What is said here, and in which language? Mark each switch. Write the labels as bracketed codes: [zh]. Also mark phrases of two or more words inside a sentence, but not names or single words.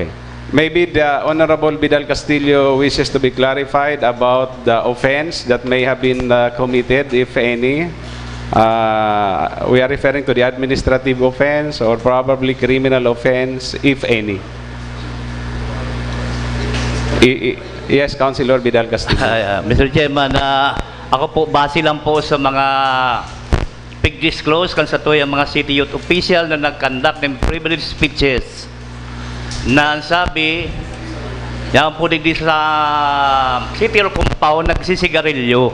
[en] Maybe the Honorable Vidal Castillo wishes to be clarified about the offense that may have been committed, if any. We are referring to the administrative offense or probably criminal offense, if any. Yes, Councilor Vidal Castillo. Mr. [bik] Chairman, ako po, base lang po sa mga pig-disclose kan sa tuyang mga city youth official na nag-conduct ng [en] privilege speeches [bik] na ang sabi, yan po digdi sa City Hall compound nagsisigarilyo.